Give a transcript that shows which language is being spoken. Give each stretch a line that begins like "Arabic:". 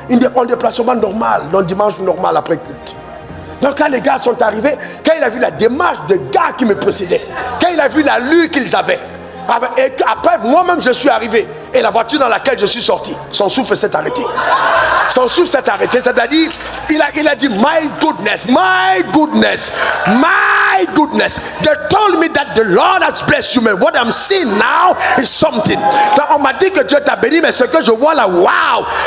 French: Un déplacement normal. Donc dimanche normal après culte. Donc quand les gars sont arrivés, quand il a vu la démarche de gars qui me précédaient, quand il a vu l'allure qu'ils avaient, et après moi-même je suis arrivé, et la voiture dans laquelle je suis sorti, son souffle s'est arrêté. Son souffle s'est arrêté, c'est-à-dire, il a dit,
English: my goodness, my goodness, my goodness. They told me that the Lord has blessed you, man. What I'm seeing now is something.
French: Donc on m'a dit que Dieu t'a béni, mais ce que je vois là, wow.